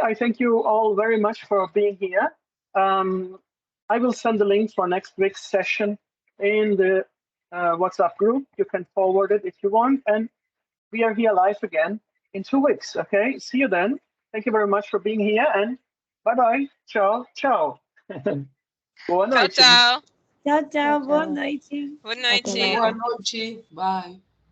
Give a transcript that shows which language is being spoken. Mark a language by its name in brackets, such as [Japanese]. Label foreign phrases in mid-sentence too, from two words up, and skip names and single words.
[English] I thank you all very much for being here. I will send the link for next week's session in the WhatsApp group. You can forward it if you want. And we are here live again in 2 weeks, okay? See you then. Thank you very much for being here, and Bye bye. [Italian] Ciao, ciao. Boa Ciao, [Portuguese] noite. [Italian] ciao. Ciao, ciao. [Portuguese] Boa noite. Boa noite. Boa noite. Bye.